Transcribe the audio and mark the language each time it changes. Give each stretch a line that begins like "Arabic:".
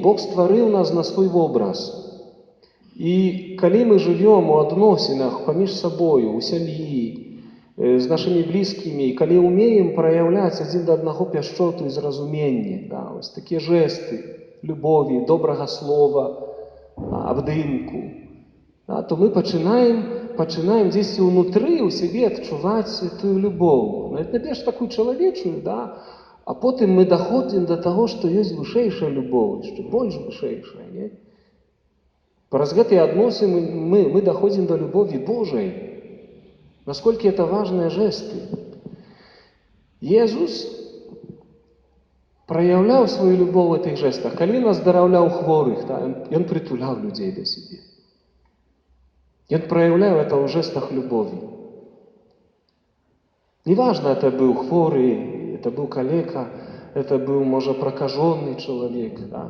Belarusian: Бог стварыў нас на свой вобраз. І калі мы жывём у адносінах паміж сабою, у сям'і, з нашымі блізкімі, калі ўмеем праяўляць адзін да аднаго пяшчоту і зразуменне, ось такія жэсты любові, добрага слова, абдымку, то мы пачынаем дзесьці ўнутры у сябе адчуваць эту любоў. Найперш такую чалавечую, а потым мы даходзім да таго, што ёсць вышэйшая любоў, яшчэ больш вышэйшая. Праз гэтыя адносіны мы даходзім да любові Божай.
Russian: Насколько это важные жесты.
Belarusian: Езус праяўляў свою любоў у гэтых жестах. Калі ён аздараўляў хворых, ён притуляў людзей да сябе. Ён праяўляў это ў жестах любові. Неважно, это быў хворы, это быў калека, это быў, можа, пракажоны чалавек.